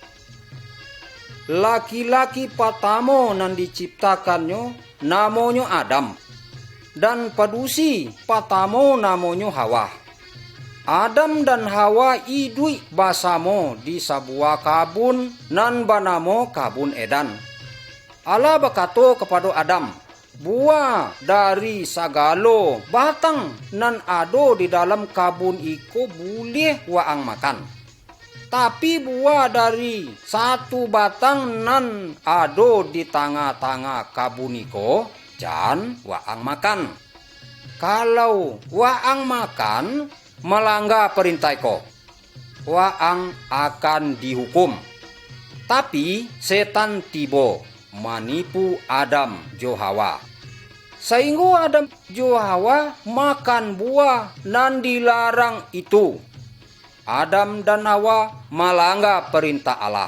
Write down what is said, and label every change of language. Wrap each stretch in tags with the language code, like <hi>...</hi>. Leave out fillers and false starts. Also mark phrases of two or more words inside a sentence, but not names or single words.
<min>Laki-laki pertama nan diciptakannya namanya Adam, dan padusi pertama namanya Hawa. Adam dan Hawa hidup bersama di sebuah kabun nan bernama Kabun Eden. Allah berkata kepada Adam, buah dari segala batang nan ada di dalam kabun iko boleh waang makan. Tapi buah dari satu batang nan ada di tengah-tengah kabun iko jan waang makan. Kalau waang makan melanggar perintah iko, waang akan dihukum. Tapi setan tiba menipu Adam jo Hawa. Sehingga Adam jo Hawa makan buah nan dilarang itu.</min> <id>Adam dan Hawa melanggar perintah Allah.</id>